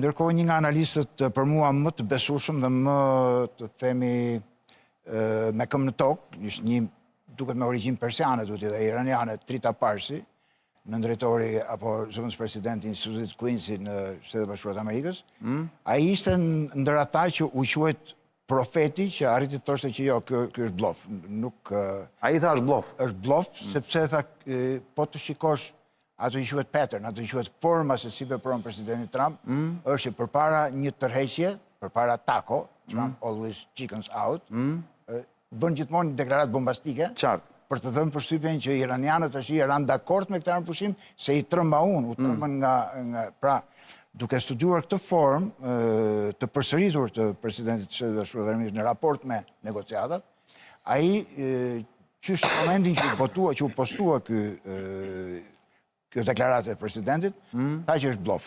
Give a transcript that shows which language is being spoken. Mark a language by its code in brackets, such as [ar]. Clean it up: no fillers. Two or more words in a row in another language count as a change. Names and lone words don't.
[sq] Ndërkohë një nga analistët për mua më të besueshëm dhe më të themi me këmbë në tokë, ishte një duket me origjinë persiane duhet dhe iraniane, Trita Parsi, në drejtori apo zëvendës presidenti i Institutit Quincy në Shtetet e Bashkuara të Amerikës, ai ishte ndër ata që u quajt profeti që arriti të thoshte që jo, ky është blof. Nuk ai tha është blof. Është blof sepse tha po të shikosh ato i quhet pattern, ato i quhet forma se si vepron presidenti Trump, është që përpara një tërheqje, përpara tako, [en] Trump always chickens out, [sq] bën gjithmonë një deklaratë bombastike. Qartë. Për të dhënë përshtypjen që iranianët tash janë dakord me këtë anëpushim, se i trëmba unë, u trëmbën nga pra duke studiuar këtë formë të përsëritur të presidentit të Bashkuar në raport me negociatat, ai qysh momentin që u postua kjo deklaratë e presidentit, tha që është blof.